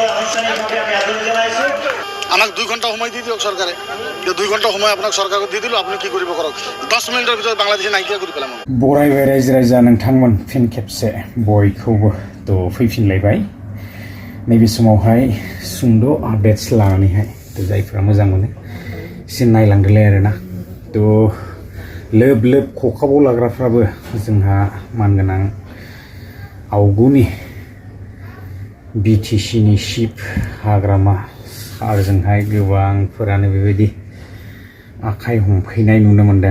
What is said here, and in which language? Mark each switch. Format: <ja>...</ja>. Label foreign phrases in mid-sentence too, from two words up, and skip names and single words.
<bn>আমাক 2 ঘন্টা সময় দিয়ে দিয়ক সরকারে। 2 ঘন্টা সময় আপনার সরকারকে দিয়ে দিল, আপনি কি করব করক। 10 মিনিটের ভিতরে বাংলাদেশে নাইকিয়া করে পেলাম।</bn> <brx>बरायबाय रायजो राजा नोंथांमोन फिन खेबसे बयखौबो तो फैफिनलायबाय नैबे समावहाय सुंद' आपडेट्स लानानैहाय तो जायफोरा मोजां मोनो एसे नायलांदोलाय आरोना तो लोब लोब खखाबाव लाग्राफ्राबो जोंहा मानगोनां आवगुनि बिटिसिनि शिप हाग्रामा सारजोंहाय गोबांफोरानो बेबायदि आखाइ हमफैनाय नुनो मोनदों।</brx>